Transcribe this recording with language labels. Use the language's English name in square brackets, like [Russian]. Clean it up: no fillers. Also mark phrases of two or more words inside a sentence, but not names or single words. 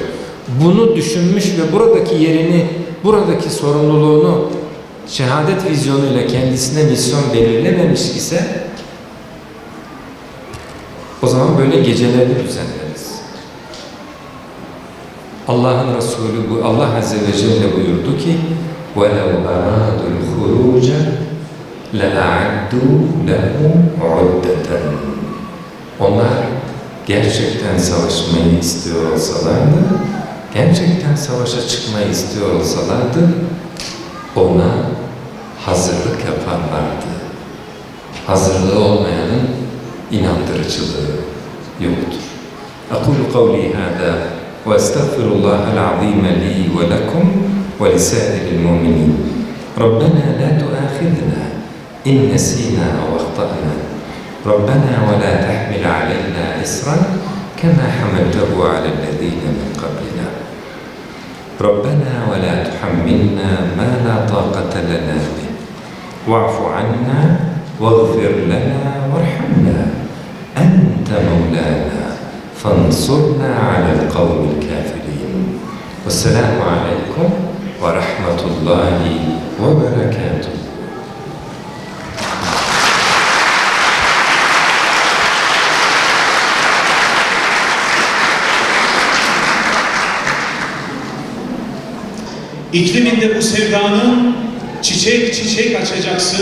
[Turkish] Bunu düşünmüş ve buradaki yerini, buradaki sorumluluğunu şehadet vizyonuyla kendisine misyon belirlememiş ise o zaman böyle gecelerini düzenleriz. Allah'ın Resulü bu Allah Azze ve Celle buyurdu ki [Arabic] وَلَوْ أَرَادُوا الْخُرُوجَ لَأَعَدُّوا لَهُ عُدَّةً. [Turkish] Onlar gerçekten savaşmayı istiyor olsalardı, gerçekten savaşa çıkmayı istiyor olsalardı, ona hazırlık yaparlardı. Hazırlığı olmayanın inandırıcılığı yoktur. [Arabic] أقول قولي هذا وأستغفر الله العظيم لي ولكم ولسائر المؤمنين. ربنا لا تؤاخذنا إن نسينا أو أخطأنا. ربنا ولا تحمل علينا إصرا كما حملته على الذين من قبلنا. ربنا ولا تحملنا ما لا طاقة لنا به. واعف عنا واغفر لنا وارحمنا. أنت مولانا فانصرنا على القوم الكافرين. والسلام عليكم ورحمة الله وبركاته. [Turkish] İkliminde bu sevdanın çiçek çiçek açacaksın.